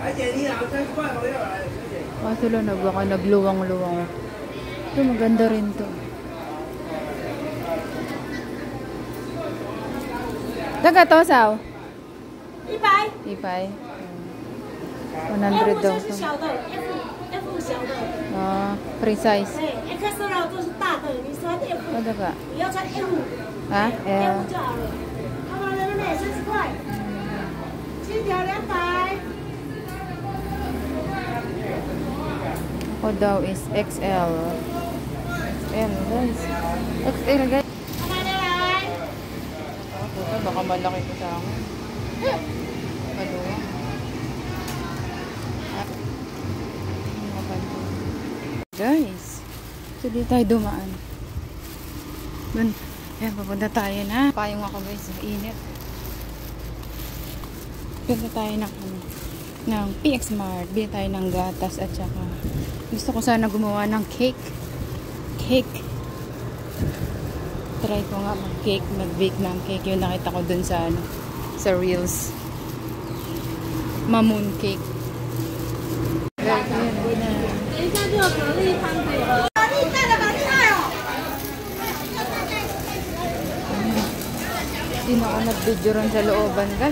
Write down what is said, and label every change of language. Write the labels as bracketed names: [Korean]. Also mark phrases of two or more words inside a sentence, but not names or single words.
[Filipino] Kaso lang na baka nagluwang-luwang. Ito maganda rin to. Daga to, Sao? Ipay. 100 daw. [Chinese] F 小的。 [English] Ah, free size. [Chinese] 对 ，XL 都是大的，你穿 F， [Filipino] Daga. [Chinese] 你要穿 F， [Filipino] Ha? [Chinese] F 就好了。好吧，妹妹30块，金条200。 [Filipino] Ako daw is XL. XL guys. XL guys. [Chinese] 好吧，再来。 [Filipino] Puta, baka malaki ko sa akin. Kaluwa. Guys, so dito tayo dumaan. Dun, ayan, papunta tayo na. Payong ako guys, init. Punta tayo ng PX Mart. Bili tayo ng gatas at saka gusto ko sana gumawa ng cake. Try ko nga mag-cake, mag-bake ng cake. Yung nakita ko dun sa Reels. Mamoon cake. Guys, ayan, na. [Chinese] 等一下就有蛤蜊汤底了。蛤蜊带的好厉害哦！ [Filipino] Hindi na ako nag-video ron sa looban, guys.